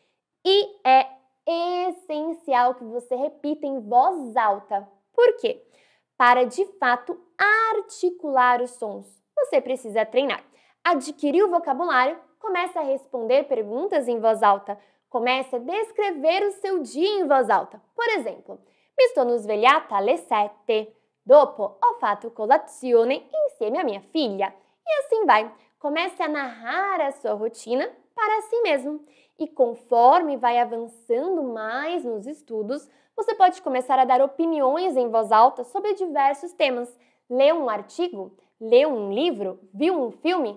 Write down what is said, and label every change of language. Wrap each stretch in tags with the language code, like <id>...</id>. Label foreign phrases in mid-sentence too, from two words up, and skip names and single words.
<pt>E é essencial que você repita em voz alta. Por quê? Para de fato articular os sons, você precisa treinar. Adquirir o vocabulário, comece a responder perguntas em voz alta. Comece a descrever o seu dia em voz alta. Por exemplo,</pt> <it>mi sono svegliata alle 7. Dopo ho fatto colazione insieme a</it> <pt>minha filha. E assim vai. Comece a narrar a sua rotina para si mesmo. E conforme vai avançando mais nos estudos, você pode começar a dar opiniões em voz alta sobre diversos temas. Leu um artigo? Leu um livro? Viu um filme?</pt>